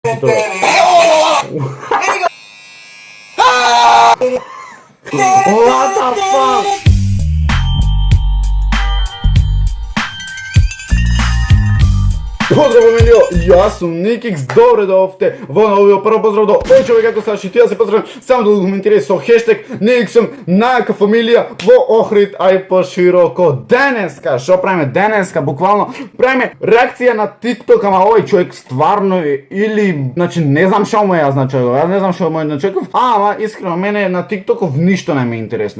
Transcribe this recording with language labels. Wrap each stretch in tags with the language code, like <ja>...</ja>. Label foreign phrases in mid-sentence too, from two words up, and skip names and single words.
<en>What the fuck?</en> <sr>Pozdrav ljudi, ja sam Nikix, dobro da ovdje</sr> <mk>во новиот прво поздрав до овој човек како Саши, ти да се поздравам само да го коментирате со хештег Никсом, најака фамилија во Охрид, ај пошироко. Денеска, што правиме денеска, буквално правиме реакција на TikTok, ама овој човек стварно или, значи не знам што му е значило, јас не знам што му е значило, ама искрено мене на TikTokов ништо не ми е интересно.</mk>